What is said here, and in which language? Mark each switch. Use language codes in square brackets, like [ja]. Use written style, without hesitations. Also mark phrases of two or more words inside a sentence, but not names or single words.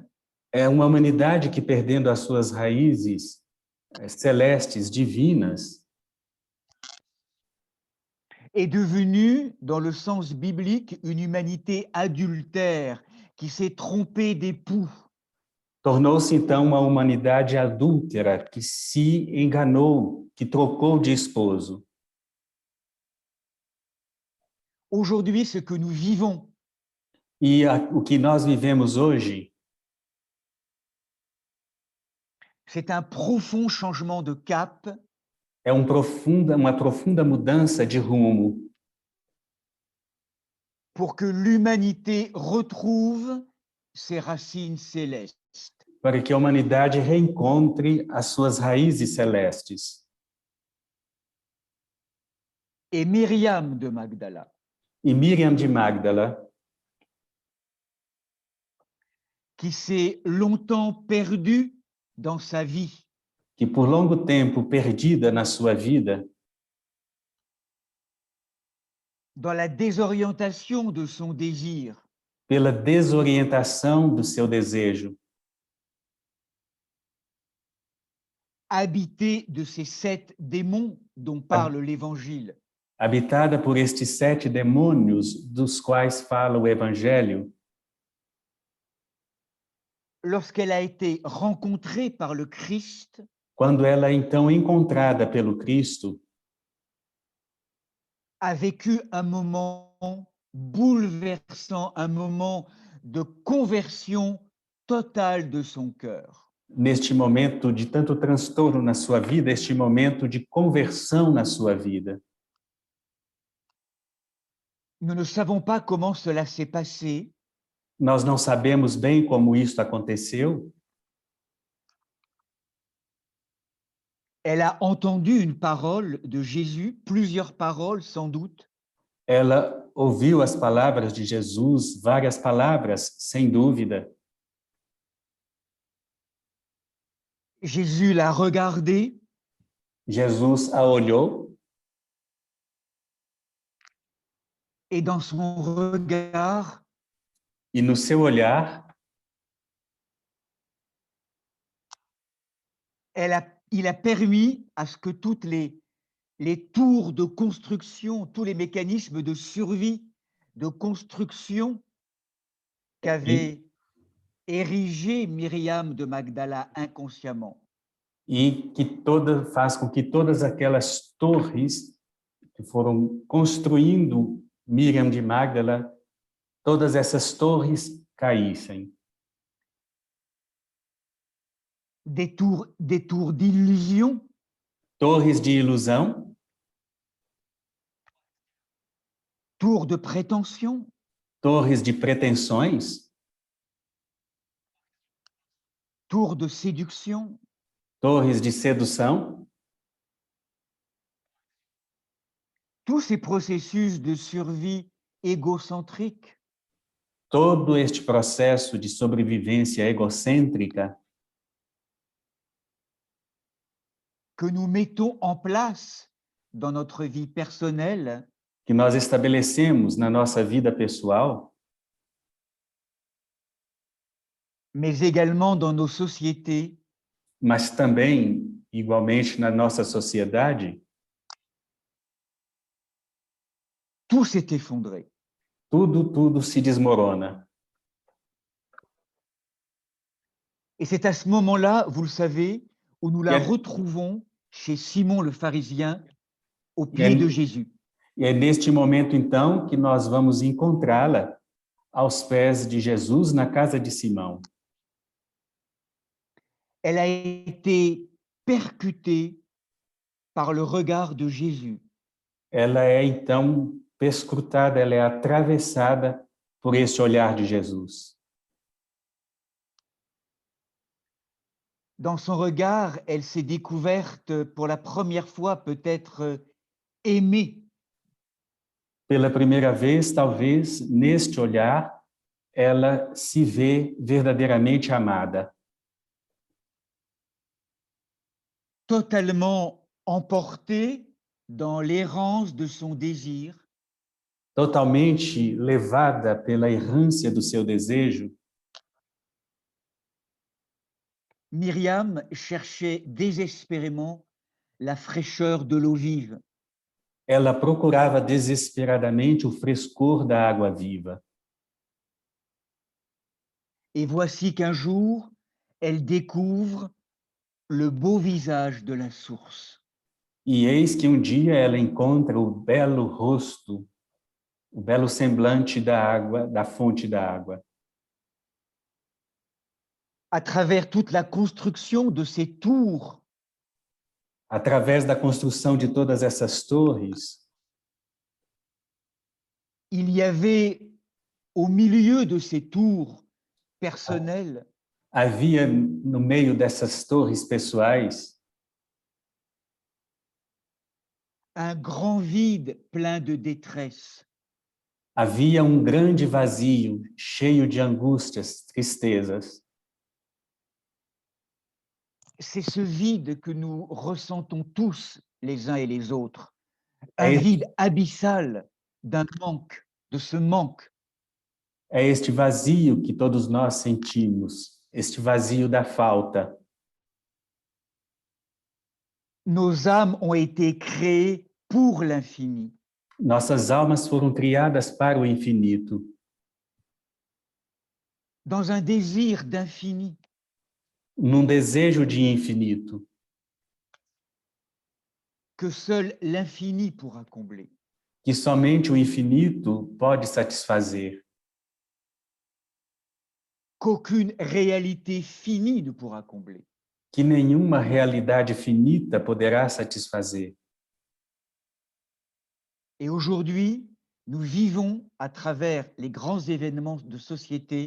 [pt] É uma humanidade que, perdendo as suas raízes celestes, divinas, [fr] est devenue, dans le sens biblique, une humanité adultère qui s'est trompée d'époux. [pt] tornou-se então uma humanidade adúltera que se enganou, que trocou de esposo. [fr] Aujourd'hui, ce que nous vivons, [pt] E o que nós vivemos hoje [fr] C'est un profond changement de cap [pt] É uma profunda mudança de rumo [fr] pour que l'humanité retrouve ses racines célestes. [pt] para que a humanidade reencontre as suas raízes celestes. [fr] Et Myriam de Magdala, [pt] E Miriam de Magdala, [fr] qui s'est longtemps perdue dans sa vie, [pt] que por longo tempo perdida na sua vida, [fr] dans la désorientation de son désir, [pt] pela desorientação do seu desejo, [fr] habitée de ces 7 démons dont parle l'Évangile, [pt] habitada por estes 7 demônios dos quais fala o Evangelho, [fr] lorsqu'elle a été rencontrée par le Christ, [pt] quando ela é então encontrada pelo Cristo, [fr] a vécu un moment bouleversant, un moment de conversion totale de son cœur. [pt] neste momento de tanto transtorno na sua vida, este momento de conversão na sua vida. [fr] Nous ne savons pas comment cela s'est passé, [pt] Nós não sabemos bem como isso aconteceu. [fr] elle a entendu une parole de Jésus, plusieurs paroles sans doute, [pt] Ela ouviu as palavras de Jesus, várias palavras, sem dúvida. [fr] Jésus l'a regardée, [pt] Jesus a olhou [fr] et dans son regard, [pt] e no seu olhar, [fr] il a permis à ce que toutes les tours de construction, tous les mécanismes de survie, de construction qu'avait érigé Myriam de Magdala inconsciemment, [pt] e que faz com que todas aquelas torres que foram construindo Miriam de Magdala, todas essas torres caíssem. [fr] des tours d'illusion, [pt] Torres de ilusão, [fr] tours de prétention, [pt] torres de pretensões, [fr] tours de séduction, [pt] torres de sedução, [fr] tous ces processus de survie égocentrique [pt] todo este processo de sobrevivência egocêntrica [fr] que nous mettons en place dans notre vie personnelle, [pt] que nós estabelecemos na nossa vida pessoal, [fr] mais également dans nos sociétés, [pt] mas também, igualmente, na nossa sociedade, [fr] tout s'est effondré. [pt] tudo se desmorona. [fr] Et c'est à ce moment-là, vous le savez, où nous la Yeah. retrouvons chez Simon le pharisien, au pied Yeah. de Jésus. [pt] E é neste momento, então, que nós vamos encontrá-la aos pés de Jesus na casa de Simão. [fr] Elle a été percutée par le regard de Jésus. [pt] Ela é, então, perscrutada, ela é atravessada por esse olhar de Jesus. [fr] Dans son regard, elle s'est découverte pour la première fois peut-être aimée. [pt] Pela primeira vez, talvez, neste olhar, ela se vê verdadeiramente amada. [fr] Totalement emportée dans l'errance de son désir, [pt] Totalmente levada pela errância do seu desejo, [fr] Myriam cherchait désespérément la fraîcheur de l'eau vive. [pt] ela procurava desesperadamente o frescor da água viva. [fr] Et voici qu'un jour, elle découvre le beau visage de la source. [pt] E eis que um dia ela encontra o belo rosto, o belo semblante da água, da fonte da água. [fr] à travers toute la construction de ces tours, [pt] Através da construção de todas essas torres, [fr] il y avait au milieu de ces tours personnelles [pt] havia no meio dessas torres pessoais [fr] un grand vide plein de détresse. [pt] havia um grande vazio, cheio de angústias, tristezas. [fr] C'est ce vide que nous ressentons tous les uns et les autres, [pt] É [fr] un [pt] este, [fr] vide abyssal d'un manque, de ce manque. [pt] é este vazio que todos nós sentimos, este vazio da falta. [fr] Nos âmes ont été créées pour l'infini. [pt] Nossas almas foram criadas para o infinito, [fr] Dans un désir d'infini, [pt] num desejo de infinito, [fr] que seul l'infini pourra combler. [pt] que somente o infinito pode satisfazer, [fr] Qu'aucune réalité finie ne pourra combler. [pt] que nenhuma realidade finita poderá satisfazer. [fr] Et aujourd'hui, nous vivons à travers les grands événements de société